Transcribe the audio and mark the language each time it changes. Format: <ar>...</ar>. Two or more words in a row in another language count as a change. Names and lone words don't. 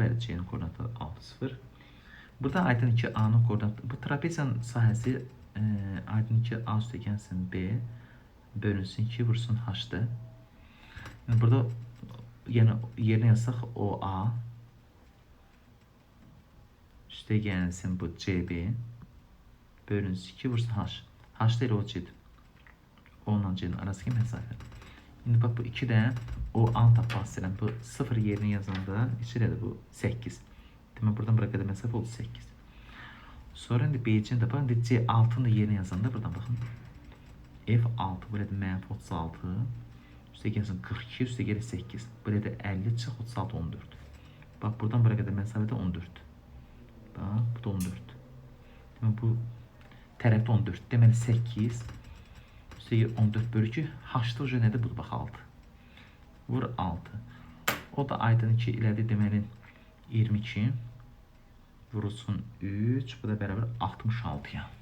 <az>Bəli C'nin koordinatları 6 0. Burada aydın ki A'nın koordinatı bu trapeziyanın sahəsi aydın ki A üstə gəlsin B bölünsün 2 vursun H'dır. Yəni burada yəni yerine yazsaq OA üstə gəlsin bu CB bölünsün 2 vursun H.</az> <tr>H değil o C'dir. Onunla C'nin arasındaki mesafe. Şimdi bak</tr> <az>bu 2 də o ant tapmaq istəyirəm. Bu 0 yerine yazanda içəridə bu 8.</az> <tr>Demek buradan buraya kadar mesafe oldu 8. Sonra indi B'cini de bakın, C6'nı da yerine yazanda buradan bakın.</tr> <az>F6 burada mənfi 36. Üstə gəlsin 42, üstə gəlir 8. Burada 50 çıx, 36, 14.</az> <tr>Bak buradan buraya kadar mesafede 14. Bak bu da 14. Demek bu tərəfdə 14.</tr> <az>Deməli 8. Üstə gəlir 14 bölü 2. H-da uca nədir? Budur bax 6. Vur 6. O da aydın ki ilədi deməli 22. Vurulsun 3. Bu da beraber 66'ya.</az>